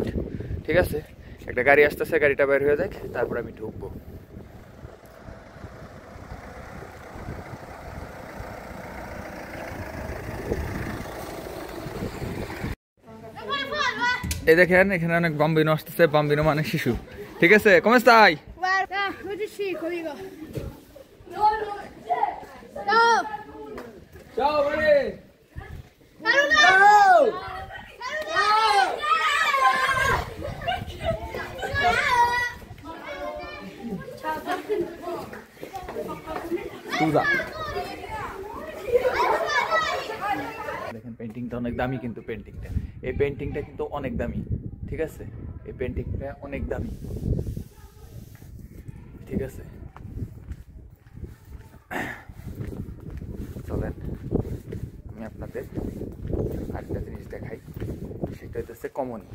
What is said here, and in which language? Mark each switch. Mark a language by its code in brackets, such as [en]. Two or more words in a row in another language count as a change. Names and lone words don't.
[bn] ঠিক আছে, একটা গাড়ি আসতেছে, গাড়িটা বের হয়ে যাক, তারপর আমি ঢুকবো। এই দেখেন, এখানে অনেক বাম্বিনো আসতেছে, বাম্বিনো মানে শিশু। ঠিক আছে, [it] come stai? Guarda, oggi sì, amico. Ciao. Ciao, Vale. Ciao. Scusa. [bn] দেখেন পেন্টিংটা অনেক দামি, কিন্তু এই পেন্টিংটা কিন্তু অনেক দামি। ঠিক আছে, এই পেন্টিংটা অনেক দামি। ঠিক আছে, চলেন আমি আপনাদের আরেকটা জিনিস দেখাই, সেটা হচ্ছে কমনি।